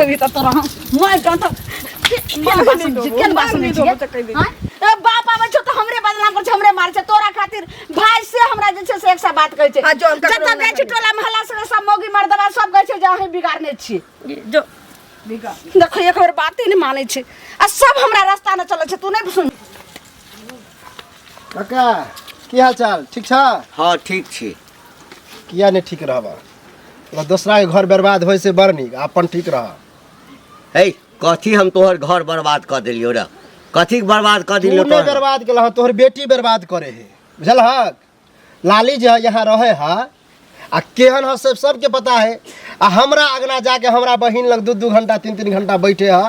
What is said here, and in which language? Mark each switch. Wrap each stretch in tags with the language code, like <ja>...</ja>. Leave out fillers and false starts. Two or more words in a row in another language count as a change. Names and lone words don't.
<mai>नहीं धोबी त तोरा मैं बाप आबै छौ त हमरे बदनाम कर छ हमरे मार छ तोरा खातिर भाई से हमरा जे छै से एक सा बात कहै छै जत गै छी टोला महला से सब मौगी मर्दवा सब कहै छै जे अहीं बिगाड़ने छी जो बिगाड़ देखो एक बेर बाते नहीं मानै छै आ सब हमरा रास्ता न चलै छै तू नहीं सुन काका की हाल चाल ठीक छ हाँ ठीक छी। किया नहीं ठीक रहबा दूसरा के घर बर्बाद होय से बड़ नीक अपन ठीक रह। हे कथी हम तोहर घर बर्बाद कर दिलियो रे कथी के बर्बाद कर दिलियो तू नहीं बर्बाद केलह तोहर बेटी बर्बाद करे है बुझलहक। लाली जे यहाँ रहे है आ केहन है सबके पता है। आ हमरा अगना जाके हमरा बहिन लग 2-2 घंटा 3-3 घंटा बैठे है।</mai>